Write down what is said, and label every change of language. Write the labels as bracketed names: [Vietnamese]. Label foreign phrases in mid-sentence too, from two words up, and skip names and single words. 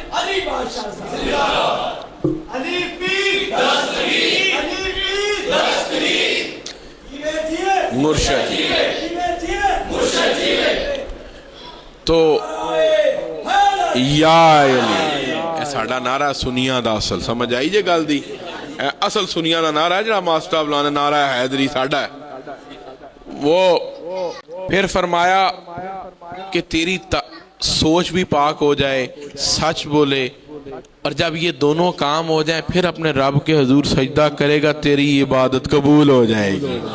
[Punjabi] مرشد تو یا علی ساڈا نعرہ سنیاں دا اصل سمجھ آئی جے گل دی. اصل سنیاں دا نعرہ ہے جڑا ماسٹر ابلا نے نعرہ حیدری ساڈا ہے. [Urdu] وہ پھر فرمایا کہ تیری سوچ بھی پاک ہو جائے، سچ بولے، اور جب یہ دونوں کام ہو جائیں پھر اپنے رب کے حضور سجدہ کرے گا، تیری عبادت قبول ہو جائے گی.